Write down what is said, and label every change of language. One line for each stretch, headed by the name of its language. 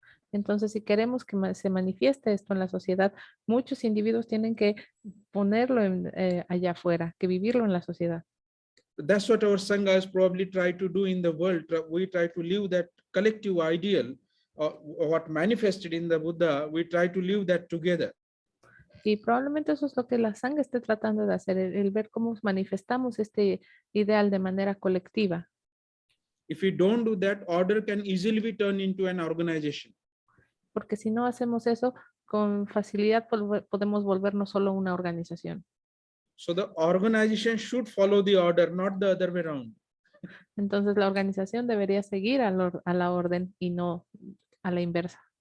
Spanish: Entonces, si queremos que se manifieste esto en la sociedad, muchos individuos tienen que ponerlo allá afuera, que vivirlo en la sociedad.
English: That's what our sanghas probably try to do in the world. We try to live that collective ideal, what manifested in the Buddha, we try to live that together.
Spanish: Y probablemente eso es lo que la sangha esté tratando de hacer, el ver cómo manifestamos este ideal de manera colectiva.
English: If we don't do that, order can easily be turned into an organization.
Spanish: Porque si no hacemos eso, con facilidad podemos volvernos solo una organización.
English: So the organization should follow the order, not the other way around.
Spanish: Entonces la organización debería seguir a la orden y no a la inversa.